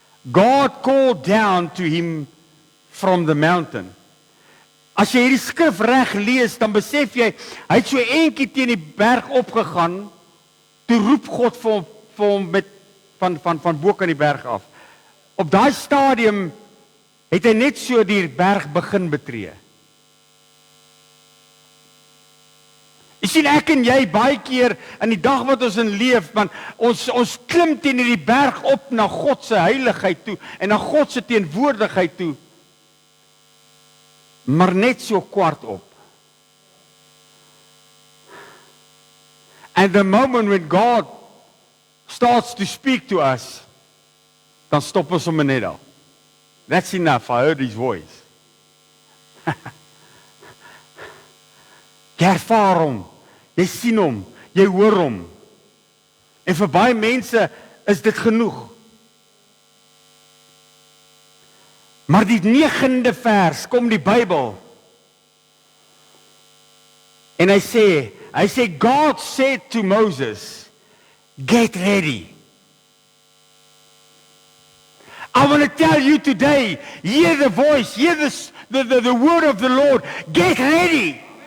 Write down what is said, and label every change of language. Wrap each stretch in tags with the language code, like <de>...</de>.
<en>God called down to him from the mountain.</en> <af>As jy hierdie skrif reg lees, dan besef jy, hy het so eentjie teen die berg opgegaan, toe roep God vir hom met van bo kan die berg af. Op daai stadium het hy net so die berg begin betree. Jy sien, ek en jy baie keer in die dag wat ons in leef, man, ons klim teen die berg op na God se heiligheid toe en na God se teenwoordigheid toe, maar net so kwart op.</af> <en>And the moment when God starts to speak to us,</en> <af>dan stop ons sommer net daar.</af> <en>That's enough, I heard his voice.</en> <af>Jy ervaar hom, jy sien hom, jy hoor hom. En vir baie mense is dit genoeg. Maar die 9de vers kom die Bybel. En hy sê,</af> <en>God said to Moses, get ready. I want to tell you today, hear the voice, hear the word of the Lord, get ready.</en>